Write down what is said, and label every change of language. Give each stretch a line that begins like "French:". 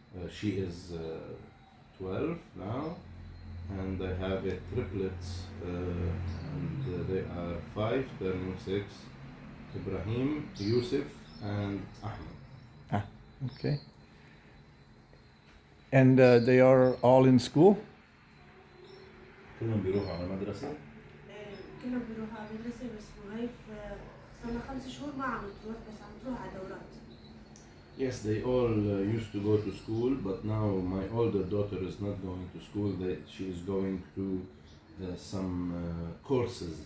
English: She is 12 now, and I have a triplets, and they are 5, turning 6. Ibrahim, Yusuf, and Ahmed. Okay. And they are all in school?
Arabic: كلهم بيروحوا على المدرسة. كلهم بيروحوا على المدرسة بس وهيف صار لها 5 شهور ما عم تروح بس عم تروح على دورات.
English: Yes, they all used to go to school, but now my older daughter is not going to school. She is going to some courses.